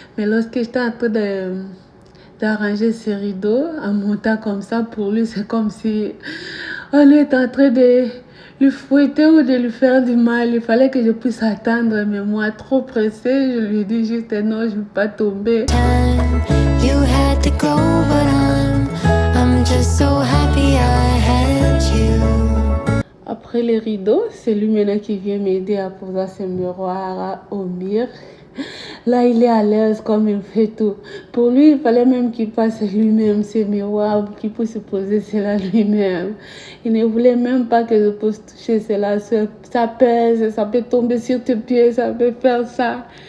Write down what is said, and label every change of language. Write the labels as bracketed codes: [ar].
[fr] Mais lorsque j'étais en train d'arranger ces rideaux, en montant comme ça, pour lui, c'est comme si on était en train de lui fouetter ou de lui faire du mal. Il fallait que je puisse attendre. Mais moi, trop pressée, je lui dis juste non, je ne veux pas tomber. [en] You had to go, but I'm just so happy I had you. [fr] Après les rideaux, c'est lui maintenant qui vient m'aider à poser ce miroir au mur. Là, il est à l'aise comme il fait tout. Pour lui, il fallait même qu'il passe lui-même ce miroir, qu'il puisse poser cela lui-même. Il ne voulait même pas que je puisse toucher cela. Ça pèse, ça peut tomber sur tes pieds, ça peut faire ça.